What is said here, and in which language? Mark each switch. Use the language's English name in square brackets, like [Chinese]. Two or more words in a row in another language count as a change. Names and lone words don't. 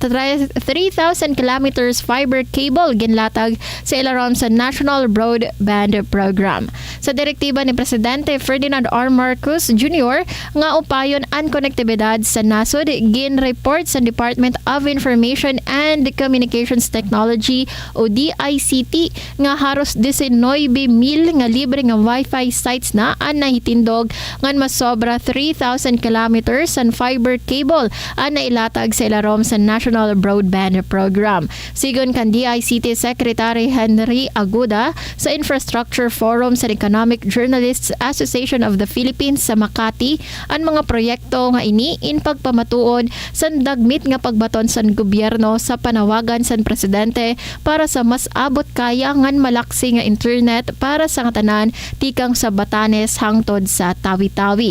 [Waray] 3,000 [English] kilometers fiber cable [Waray] ginlatag sa ilarom sa National Broadband Program. Sa direktiba ni Presidente Ferdinand R. Marcos Jr. nga upayon ang konektibidad sa nasod, gin-report sa Department of Information and Communications Technology o DICT nga haros 19,000 nga libre nga Wi-Fi sites na ang nahitindog ngan mas sobra 3,000 kilometers ang [English] fiber cable [Waray] ang nailatag sa ilarom sa National Broadband Program. Sigon kan DICT Secretary Henry Aguda sa Infrastructure Forum sa Economic Journalists Association of the Philippines sa Makati, ang mga proyekto nga ini in pagpamatuod sa dagmit nga pagbaton sa gobyerno sa panawagan sa presidente para sa mas abot kaya ngan malaksi nga internet para sa tanan tikang sa Batanes hangtod sa Tawi-Tawi.